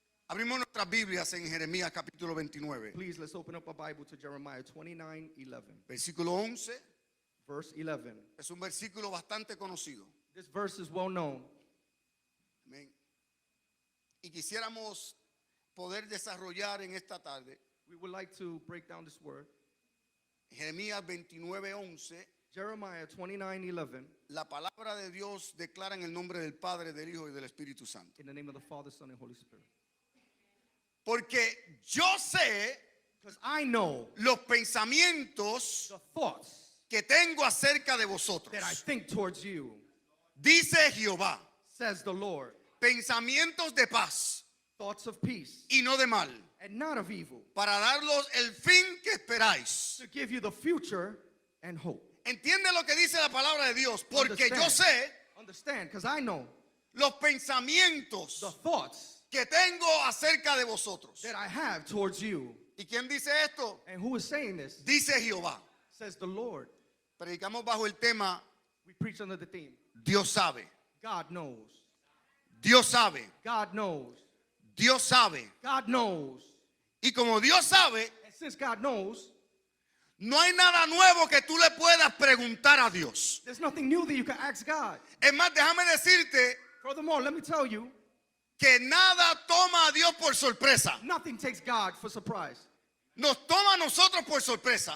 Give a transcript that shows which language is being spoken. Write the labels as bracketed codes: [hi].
[es] Abrimos nuestras Biblias en Jeremías capítulo 29. [en] Please, let's open up our Bible to Jeremiah 29:11. [es] Versículo 11 [en] Verse 11. [es] es un versículo bastante conocido. [en] This verse is well known. [es] Amén. Y quisiéramos poder desarrollar en esta tarde [en] We would like to break down this word. [es] Jeremías 29:11. [en] Jeremiah 29:11. [es] La palabra de Dios declara en el nombre del Padre, del Hijo y del Espíritu Santo. [en] In the name of the Father, Son, and Holy Spirit. [es] Porque yo sé [en] Because I know [es] los pensamientos [en] the thoughts [es] que tengo acerca de vosotros. [en] that I think towards you, [es] Dice Jehová, [en] says the Lord. [es] pensamientos de paz [en] Thoughts of peace [es] y no de mal, [en] and not of evil, [es] para darlos el fin que esperáis. [en] to give you the future and hope. [es] Entiende lo que dice la palabra de Dios, porque yo sé [en] Understand, because I know [es] los pensamientos [en] the thoughts [es] que tengo acerca de vosotros. [en] that I have towards you. [es] ¿Y quién dice esto? [en] And who is saying this? [es] Dice Jehová. [en] Says the Lord. [es] Predicamos bajo el tema [en] We preach under the theme. [es] Dios sabe, [en] God knows. [es] Dios sabe, [en] God knows. [es] Dios sabe. [en] God knows. [es] Y como Dios sabe, [en] And since God knows, [es] no hay nada nuevo que tú le puedas preguntar a Dios. [en] there's nothing new that you can ask God. [es] Es más, déjame decirte [en] Furthermore, let me tell you, [es] que nada toma a Dios por sorpresa. [en] nothing takes God for surprise. [es] Nos toma a nosotros por sorpresa.